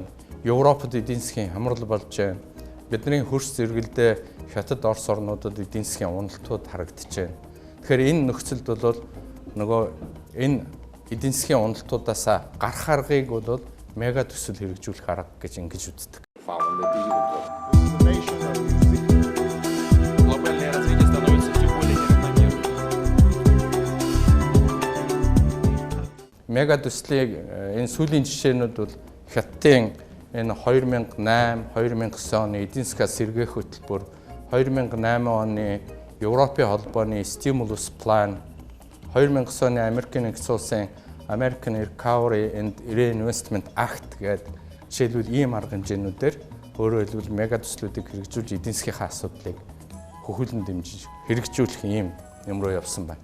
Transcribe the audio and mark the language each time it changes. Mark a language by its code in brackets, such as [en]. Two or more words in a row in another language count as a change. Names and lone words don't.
[mn] Европод эдийн засгийн хямрал болж байна. Бидний хөрс зэрэгэлдээ Хятад, Орос орнуудад эдийн засгийн уналтууд харагдаж байна. Тэгэхээр энэ нөхцөлд бол нөгөө энэ эдийн засгийн уналтуудаас гарах аргыг бол мега төсөл хэрэгжүүлэх арга гэж ингэж үздэг. [ru] Глобальное развитие становится все более неравномерным. [mn] Мега төслийг энэ сүүлийн жишээнүүд бол Хятадын энэ 2008, 2009 оны эдийн засгаас сэргээх хөтөлбөр, 2008 оны Европын холбооны Stimulus Plan, 2009 оны Америкийн нэгдсэн улсын American Recovery and Reinvestment Act гэдэг жишээлбэл ийм арга хэмжээнүүдээр өөрөөр хэлбэл мега төслүүдийг хэрэгжүүлж эдийн засгийнхаа асуудлыг хөхүүлэн дэмжиж хэрэгжүүлэх ийм юм руу явсан байна.